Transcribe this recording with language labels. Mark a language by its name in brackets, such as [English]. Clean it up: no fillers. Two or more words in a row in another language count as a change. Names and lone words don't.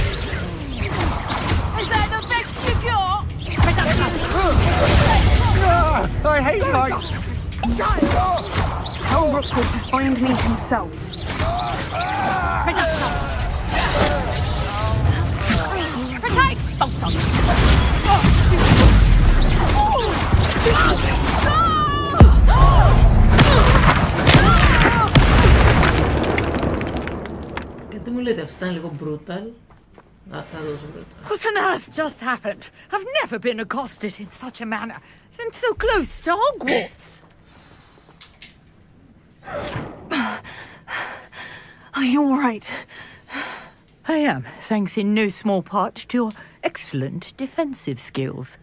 [English] Is that the best you got? I hate heights! Tell Rookwood to find me himself. Protect! Sponsor! [Greek] Γιατί μου λέτε, αυτά είναι λίγο brutal. Θα δώσω brutal. [English] What on earth just happened? I've never been accosted in such a manner, and so close to Hogwarts. Are you all right? I am, thanks in no small part to your excellent defensive skills.